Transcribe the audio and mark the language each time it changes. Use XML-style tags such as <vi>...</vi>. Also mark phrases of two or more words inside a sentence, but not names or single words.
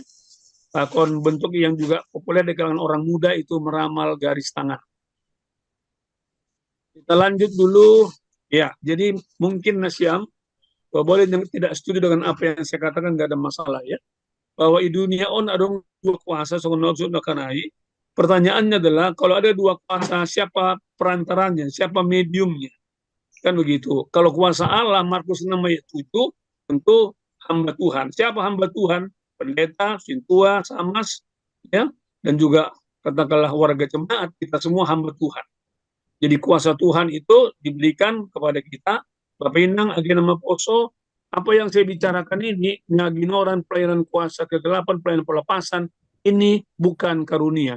<id>Lakon bentuk yang juga populer di kalangan orang muda itu meramal garis tangan. Kita lanjut dulu ya. Jadi mungkin Nasyam boleh yang tidak setuju dengan apa yang saya katakan nggak ada masalah ya. Bahwa di dunia adong dua kuasa kanai. Pertanyaannya adalah kalau ada dua kuasa siapa perantaranya, siapa mediumnya? Kan begitu. Kalau kuasa Allah Markus 6 ayat 7 tentu hamba Tuhan. Siapa hamba Tuhan? Pendeta, sintua, samas ya, dan juga katakanlah warga jemaat, kita semua hamba Tuhan. Jadi kuasa Tuhan itu diberikan kepada kita. Bapak Inang, Agena Poso, apa yang saya bicarakan ini, ngaginoran pelayanan kuasa kegelapan, pelayanan pelepasan, ini bukan karunia.</id>